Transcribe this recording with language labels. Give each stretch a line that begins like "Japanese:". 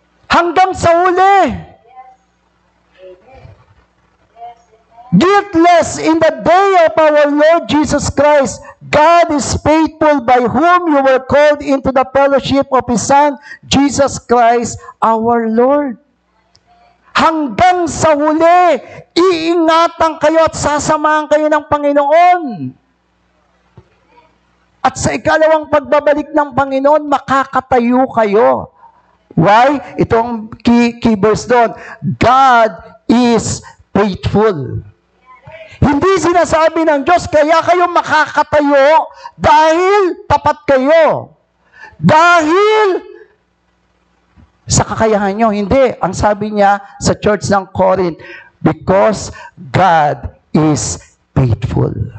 Filipino: Hanggang sa uli.
English: Guiltless in the day of our Lord Jesus Christ, God is faithful, by whom you were called into the fellowship of His Son, Jesus Christ, our Lord.
Filipino: Hanggang sa huli, iingatan kayo at sasamahan kayo ng Panginoon. At sa ikalawang pagbabalik ng Panginoon, makakatayo kayo.
English: Why? Itong key verse doon, God is faithful.
Filipino: Hindi sinasabi ng Diyos, kaya kayo makakatayo dahil tapat kayo. Dahil sa kakayahan nyo. Hindi. Ang sabi niya sa church ng Corinth,
English: because God is faithful.